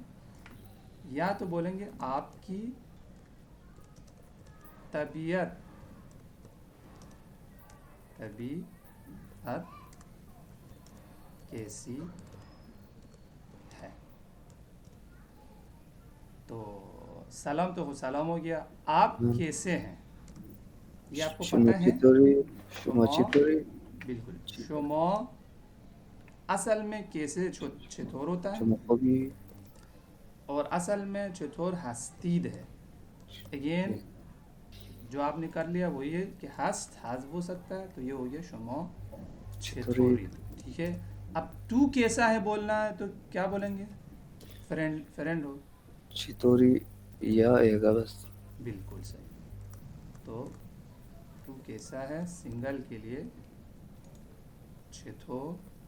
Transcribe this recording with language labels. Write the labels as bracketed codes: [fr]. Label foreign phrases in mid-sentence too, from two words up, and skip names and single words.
[ur] یا تو بولیں گے آپ کی طبیعت کیسی ہے. تو سلام تو سلام ہو گیا. آپ کیسے ہیں، یہ آپ کو شما پتہ ہے. [fa] چطوری؟ شما شما، چطوری؟ [ur] بالکل. شما اصل میں کیسے چطور ہوتا ہے، [fa] شما خوبی؟ [ur] اور اصل میں [fa] چطور ہستید [ur] ہے. اگین جو آپ نے کر لیا وہ یہ کہ ہست حذف ہو سکتا ہے، تو یہ ہو گیا شما [fa] چطوری؟ چطورید، [ur] ٹھیک ہے. اب تو کیسا ہے بولنا ہے، تو کیا بولیں گے، فرینڈ ہو. چطوری یا اے گا بس. بالکل صحیح. تو تو کیسا ہے سنگل کے لیے چطوری.